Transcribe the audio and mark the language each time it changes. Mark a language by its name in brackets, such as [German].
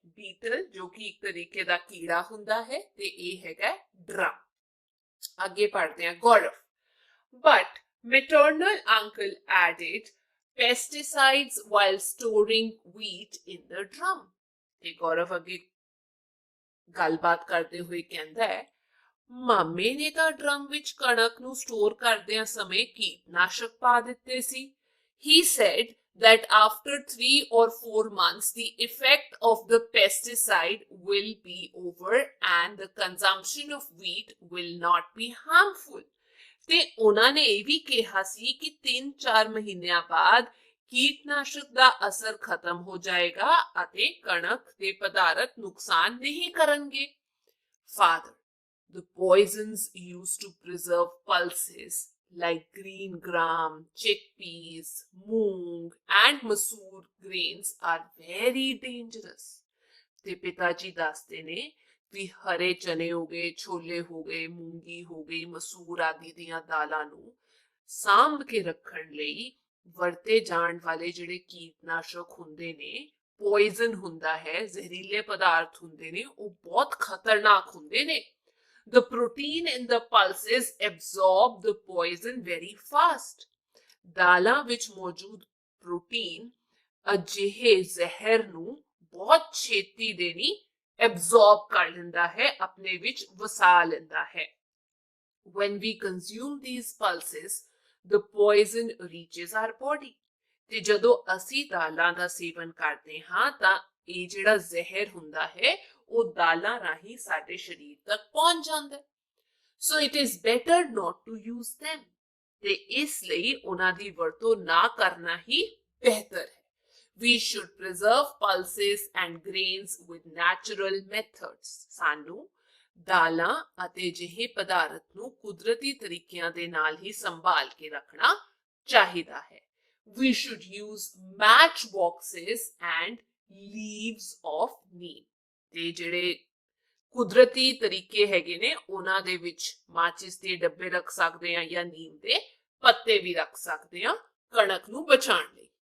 [Punjabi] ਬੀਟਲ, ਜੋ ਕਿ ਇੱਕ ਤਰੀਕੇ ਦਾ ਕੀੜਾ ਹੁੰਦਾ ਹੈ, ਤੇ ਇਹ ਹੈਗਾ ਡਰਮ। ਅੱਗੇ ਪੜ੍ਹਦੇ ਹਾਂ। [English] Gaurav, but maternal uncle added pesticides while storing wheat in the drum. [Punjabi] ਤੇ ਗੌਰਵ ਅੱਗੇ ਗੱਲਬਾਤ ਕਰਦੇ ਹੋਏ ਕਹਿੰਦਾ ਹੈ, ਮਾਮੇ ਨੇ ਤਾਂ ਡਰਮ ਵਿੱਚ ਕਣਕ ਨੂੰ ਸਟੋਰ ਕਰਦਿਆਂ ਸਮੇਂ ਕੀਟਨਾਸ਼ਕ ਪਾ ਦਿੱਤੇ ਸੀ। [English] He said that after 3 or 4 months the effect of the pesticide will be over and the consumption of wheat will not be harmful. [Punjabi] ਤੇ ਉਹਨਾਂ ਨੇ ਇਹ ਵੀ ਕਿਹਾ ਸੀ ਕਿ 3-4 ਮਹੀਨਿਆਂ ਬਾਅਦ ਕੀਟਨਾਸ਼ਕ ਦਾ ਅਸਰ ਖਤਮ ਹੋ ਜਾਏਗਾ ਅਤੇ ਕਣਕ ਦੇ ਪਦਾਰਥ ਨੁਕਸਾਨ ਨਹੀਂ ਕਰਨਗੇ। [English] Father, the poisons used to preserve pulses like green gram, chickpeas, moong and masoor grains are very dangerous. [Punjabi] ਤੇ ਪਿਤਾ ਜੀ ਦੱਸਦੇ ਨੇ ਵੀ ਹਰੇ ਚਨੇ ਹੋ ਗਏ, ਛੋਲੇ ਹੋ ਗਏ, ਮੂੰਗੀ ਹੋ ਗਈ, ਮਸੂਰ ਆਦਿ ਦੀਆਂ ਦਾਲਾਂ ਨੂੰ ਸਾਂਭ ਕੇ ਰੱਖਣ ਲਈ ਵਰਤੇ ਜਾਣ ਵਾਲੇ ਜਿਹੜੇ ਕੀਟਨਾਸ਼ਕ ਹੁੰਦੇ ਨੇ, ਪੋਇਜ਼ਨ ਹੁੰਦਾ ਹੈ, ਜ਼ਹਿਰੀਲੇ ਪਦਾਰਥ ਹੁੰਦੇ ਨੇ, ਉਹ ਬਹੁਤ ਖਤਰਨਾਕ ਹੁੰਦੇ ਨੇ। [English] The protein in the pulses absorb the poison very fast. [Punjabi] ਦਾਲਾਂ ਵਿੱਚ ਮੌਜੂਦ ਪ੍ਰੋਟੀਨ ਅਜਿਹੇ ਜ਼ਹਿਰ ਨੂੰ ਬਹੁਤ ਛੇਤੀ ਦੇਣੀ ਐਬਜ਼ੌਰਬ ਕਰ ਲੈਂਦਾ ਹੈ, ਆਪਣੇ ਵਿੱਚ ਵਸਾ ਲੈਂਦਾ ਹੈ। [English] When we consume these pulses, the poison reaches our body. [Punjabi] ਤੇ ਜਦੋਂ ਅਸੀਂ ਦਾਲਾਂ ਦਾ ਸੇਵਨ ਕਰਦੇ ਹਾਂ ਤਾਂ ਇਹ ਜਿਹੜਾ ਜ਼ਹਿਰ ਹੁੰਦਾ ਹੈ ਉਹ ਦਾਲਾਂ ਰਾਹੀਂ ਸਾਡੇ ਸਰੀਰ ਤੱਕ ਪਹੁੰਚ ਜਾਂਦਾ ਹੈ। [English] So it is better not to use them. [Punjabi] ਤੇ ਇਸ ਲਈ ਉਹਨਾਂ ਦੀ ਵਰਤੋਂ ਨਾ ਕਰਨਾ ਹੀ ਬਿਹਤਰ ਹੈ। [English] We should preserve pulses and grains with natural methods. [Punjabi] ਸਾਨੂੰ ਦਾਲਾਂ ਅਤੇ ਜਿਹੇ ਪਦਾਰਥ ਨੂੰ ਕੁਦਰਤੀ ਤਰੀਕਿਆਂ ਦੇ ਨਾਲ ਹੀ ਸੰਭਾਲ ਕੇ ਰੱਖਣਾ ਚਾਹੀਦਾ ਹੈ। [English] We should use match boxes and leaves of neem. [Punjabi] ਤੇ ਜਿਹੜੇ ਕੁਦਰਤੀ ਤਰੀਕੇ ਹੈਗੇ ਨੇ ਉਹਨਾਂ ਦੇ ਵਿੱਚ ਮਾਚਿਸ ਦੇ ਡੱਬੇ ਰੱਖ ਸਕਦੇ ਆ ਜਾਂ ਨੀਮ ਦੇ ਪੱਤੇ ਵੀ ਰੱਖ ਸਕਦੇ ਆ ਕਣਕ ਨੂੰ ਬਚਾਉਣ ਲਈ।